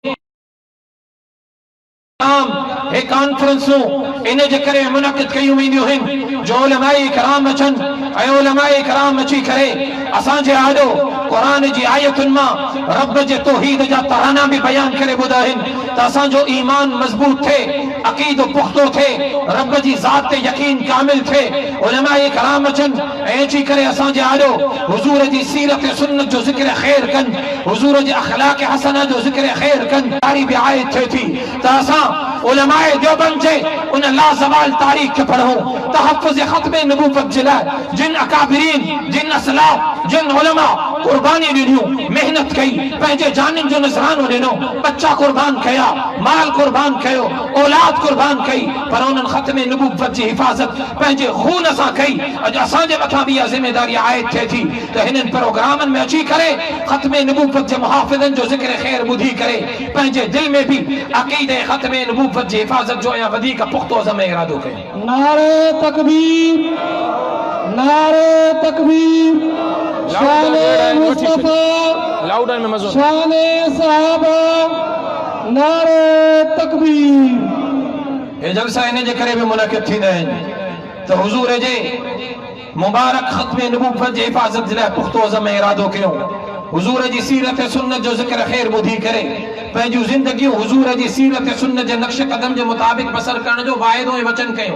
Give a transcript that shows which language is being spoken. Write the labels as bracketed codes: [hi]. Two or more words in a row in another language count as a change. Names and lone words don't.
[sd] हे कॉन्फ्रेंसूं इन जे करे मुनक़िद कयूं वेंदियूं आहिनि जो उलमाए कराम अचनि ऐं उलमाए कराम अची करे असांजे आॾो क़ुरान जी आयतुनि मां रब जे तौहीद जा तराना भी बयान करे ॿुधाइनि त असांजो ईमान मज़बूत थिए, अक़ीदो पुख्तो थिए, रब जी ज़ात ते यकीन कामिल थिए। उलमाए कराम अचनि ऐं अची करे असांजे आॾो हुजूर जी सीरत सुन्नत जो ज़िक्र खैर कनि, हुजूर जे अखलाक हसना जो ज़िक्र खैर कनि। तारी भी आयत थिए थी त असां उलमाए देवबंद जे उन लाज़वाल तारीख के पढ़ो, तहफ़्फ़ुज़ ख़त्म नबूवत जे लाइ जिन अकाबिरीन, जिन असलाफ, जिन उलमा कुर्बानी ॾिनियूं, मेहनत कई, पंहिंजे जाननि जो नज़रानो ॾिनो, बच्चा कुर्बान कया, माल कुर्बान कयो, औलाद कुर्बान कई, पर उन्हनि ख़त्म नबूवत जी हिफ़ाज़त पंहिंजे खून सां कई। अॼु असांजे मथां बि इहा ज़िम्मेदारी आयत थिए थी त हिननि प्रोग्रामनि में अची करे ख़त्म नबूवत जे मुहाफ़िज़नि जो ज़िक्र खैर ॿुधी करे पंहिंजे दिल में भी अक़ीदे ख़त्म नबूवत जी हिफ़ाज़त जो या वधीक पुख्तो अज़म इरादो कयो। नारे तकबीर, नारे तकबीर, शाने मुस्तफा, लाउडर में मज़ो, शाने सहाबा, नारे तकबीर। ये जलसा इन जे करे भी मुनक़िद थींदा आहिनि त हुजूर जे मुबारक ख़त्म नबूवत जी हिफ़ाज़त जे लाइ पुख्तो अज़म इरादो कयूं। हुजूर जी सीरत सुन्नत जो ज़िक्र खैर ॿुधी करे पंहिंजूं ज़िंदगियूं हुजूर जी सीरत सुन्नत जे नक्श कदम जे मुताबिक बसर करण जो वाइदो ऐं वचन कयूं।